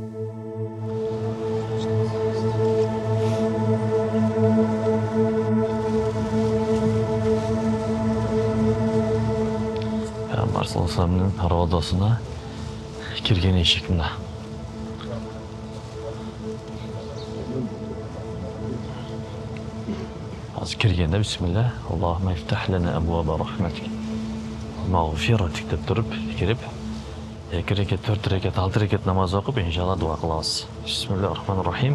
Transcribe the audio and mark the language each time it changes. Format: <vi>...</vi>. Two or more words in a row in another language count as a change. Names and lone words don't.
<ky>Пайгамбар</ky> <ar>صلى الله عليه وسلم</ar> <ky>роодосуна кирген эшик мына. Азыр киргенде бисмилла,</ky> <ar>اللهم افتح لنا أبواب رحمتك.</ar> <ky>Мағфиратик деп туруп, кирип, 2 рекет, 4 рекет, 6 рекет намаз окуп, иншалла дуа кылабыз.</ky> <ar>بسم الله الرحمن الرحيم.</ar>